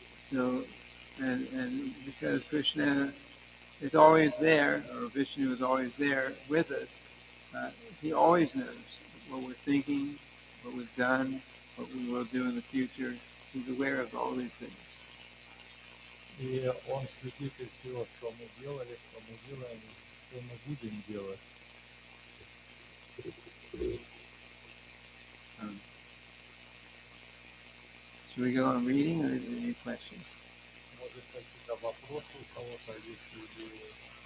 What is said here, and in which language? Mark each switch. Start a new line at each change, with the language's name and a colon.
English: So, and because Krishna is always there, or Vishnu is always there with us, he always knows what we're thinking, what we've done, what we will do in the future. He's aware of all these things.
Russian: И он свидетель всего, что мы делали, что мы делаем, что мы будем делать.
English: Should we go on reading, or any questions?
Russian: Может, какие-то вопросы у кого-то есть или